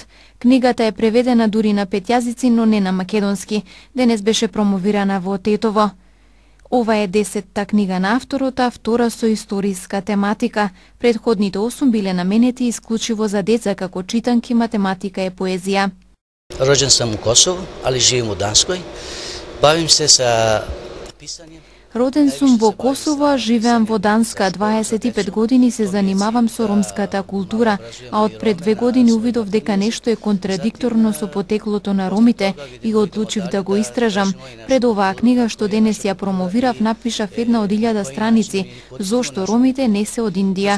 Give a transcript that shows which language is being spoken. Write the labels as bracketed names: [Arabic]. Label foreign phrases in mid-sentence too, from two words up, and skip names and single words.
[Macedonian] Книгата е преведена дури на 5 јазици, но не на македонски. Денес беше промовирана во Тетово. Ова е 10-та книга на авторот, а втора со историска тематика. Предходните 8 биле наменети исклучиво за деца како читанки, математика и поезија. [Serbian] Роđen sam u Kosovu, ali živim u Danskoj. Bavim se sa pisanjem. [Macedonian] Роден сум во Косово, живеам во Данска, 25 години се занимавам со ромската култура, а од пред 2 години увидов дека нешто е контрадикторно со потеклото на ромите и одлучив да го истражам. Пред оваа книга што денес ја промовирав, напишав една од 1000 страници, зошто ромите не се од Индија.